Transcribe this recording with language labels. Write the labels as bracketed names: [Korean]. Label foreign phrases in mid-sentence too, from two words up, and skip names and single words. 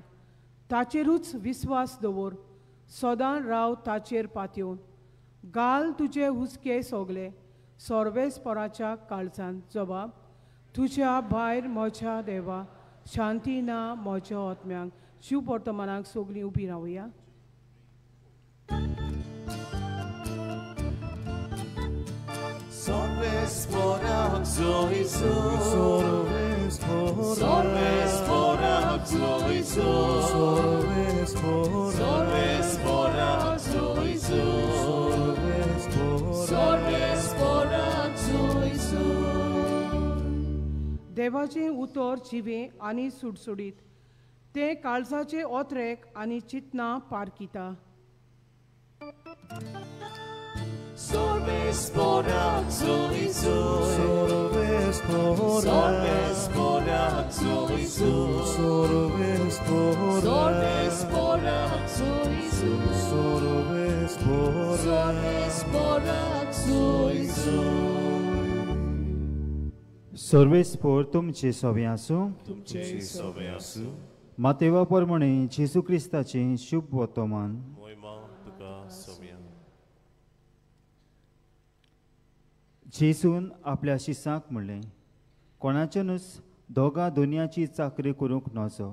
[Konkani] ताचेरूच विस्वास दवर. सदां राव ताचेर पातयेवन. घाल तुजे हुस्के सोगले सर्वेस्पराच्या काळजांत जबाब. तुज्या भायर म्हज्या देवा शांती ना म्हज्या आत्म्यांक. शिव वर्तमानाक सगळीं उबी रावया. Sorvesporach zo Isus, Sorvesporach zo Isus, Sorvesporach zo Isus, Sorvesporach zo Isus. देवाचें उतर जिवें आनी सुटसुडीत. तें काळजाचे ओत्रेक आनी चिंतना पारकिता. Sorvesporach zo Isus, Sorvesporach zo Isus, Sorvesporach zo Isus, Sorvesporach zo Isus. सर्वेस्पोर तुमचे सोबे आसूं. तुमचे सोबे आसूं. मातेवा प्रमाणे जेजू क्रिस्ताचें शुभ वर्तमान. मोयमा तुका सोबया. जेजून आपल्या शिसांक म्हणलें, कोणाच्यानूच दोगां दोनयाची चाकरी करूंक नजो.